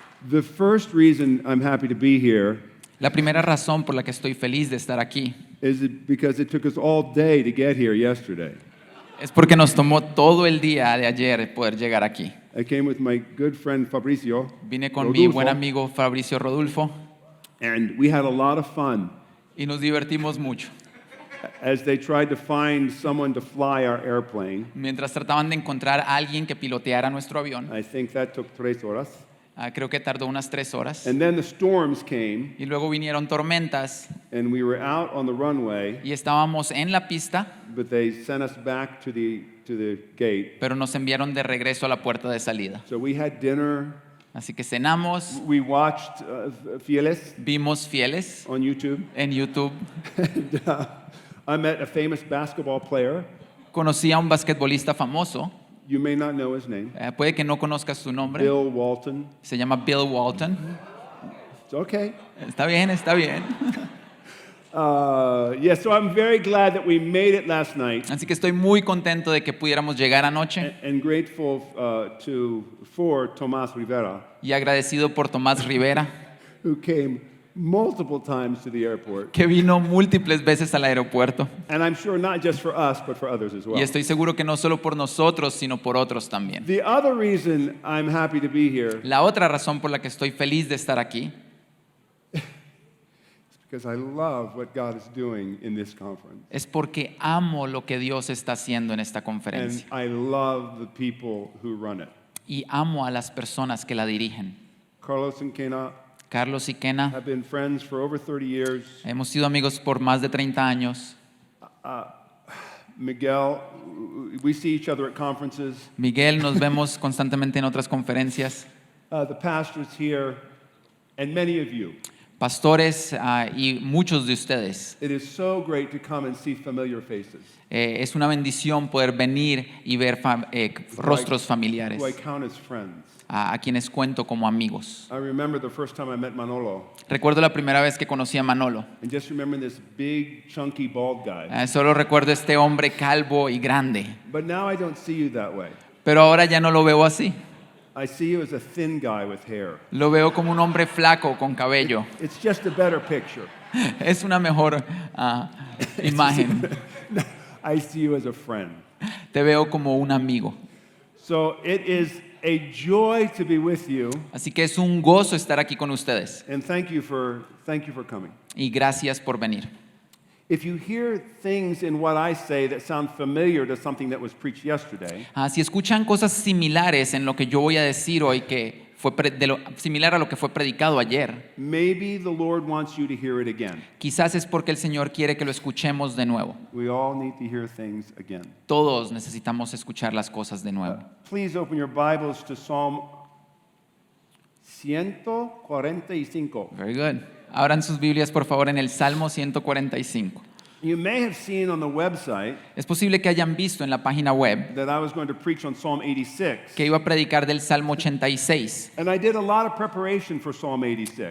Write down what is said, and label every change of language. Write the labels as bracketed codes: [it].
[en] The first reason I'm happy to be here [es] La primera razón por la que estoy feliz de estar aquí [en] is because it took us all day to get here yesterday. [es] es porque nos tomó todo el día de ayer poder llegar aquí. [en] I came with my good friend Fabrizio. [es] Vine con mi Rodolfo, buen amigo Fabricio Rodulfo [en] and we had a lot of fun [es] y nos divertimos mucho. [en] as they tried to find someone to fly our airplane. [es] Mientras trataban de encontrar a alguien que piloteara nuestro avión, [en] I think that took 3 horas. [es] creo que tardó unas 3 horas. [en] And then the storms came, [es] Y luego vinieron tormentas [en] and we were out on the runway, [es] y estábamos en la pista, [en] but they sent us back to the gate. [es] pero nos enviaron de regreso a la puerta de salida. [en] So we had dinner. [es] Así que cenamos, [en] We watched Fieles [es] vimos Fieles [en] on YouTube. [es] en YouTube, [en] And, I met a famous basketball player. [es] conocí a un basquetbolista famoso, [en] You may not know his name. [es] puede que no conozcas su nombre, [en] Bill Walton. [es] se llama Bill Walton. [en] It's okay. [es] Está bien, está bien. [en] Yeah, so I'm very glad that we made it last night, [es] Así que estoy muy contento de que pudiéramos llegar anoche [en] and grateful for Tomás Rivera, [es] y agradecido por Tomás Rivera, [en] who came multiple times to the airport. [es] que vino múltiples veces al aeropuerto. [en] And I'm sure not just for us, but for others as well. [es] Y estoy seguro que no solo por nosotros, sino por otros también. [en] The other reason I'm happy to be here [es] La otra razón por la que estoy feliz de estar aquí [en] is because I love what God is doing in this conference. [es] es porque amo lo que Dios está haciendo en esta [en] And [es] conferencia [en] I love the people who run it. [es] y amo a las personas que la dirigen. [en] Carlos and Kena [es] Carlos y Kena [en] have been friends for over 30 years. [es] hemos sido amigos por más de 30 años. [en] Miguel, we see each other at conferences. [es] Miguel, nos vemos constantemente en otras conferencias. [en] The pastors here, and many of you. [es] Pastores y muchos de ustedes. [en] It is so great to come and see familiar faces. [es] Es una bendición poder venir y ver rostros familiares [en] Who I count as friends. [es] a quienes cuento como amigos. [en] I remember the first time I met Manolo, [es] Recuerdo la primera vez que conocí a Manolo. [en] and just remember this big, chunky, bald guy. [es] Solo recuerdo este hombre calvo y grande. [en] But now I don't see you that way. [es] Pero ahora ya no lo veo así. [en] I see you as a thin guy with hair. [es] Lo veo como un hombre flaco con cabello. [en] It's just a better picture. [es] Es una mejor imagen. [en] I see you as a friend. [es] Te veo como un amigo. [en] So it is a joy to be with you, [es] Así que es un gozo estar aquí con ustedes. [en] and thank you for coming. [es] Y gracias por venir. [en] If you hear things in what I say that sound familiar to something that was preached yesterday, [es] Si escuchan cosas similares en lo que yo voy a decir hoy, que fue similar a lo que fue predicado ayer, [en] maybe the Lord wants you to hear it again. [es] quizás es porque el Señor quiere que lo escuchemos de nuevo. [en] We all need to hear things again. [es] Todos necesitamos escuchar las cosas de nuevo. [en] Please open your Bibles to Psalm 145. Very good. [es] Abran sus Biblias, por favor, en el Salmo 145. [en] You may have seen on the website [es] Es posible que hayan visto en la página web [en] that I was going to preach on Psalm 86. [es] que iba a predicar del Salmo 86. [en] And I did a lot of preparation for Psalm 86.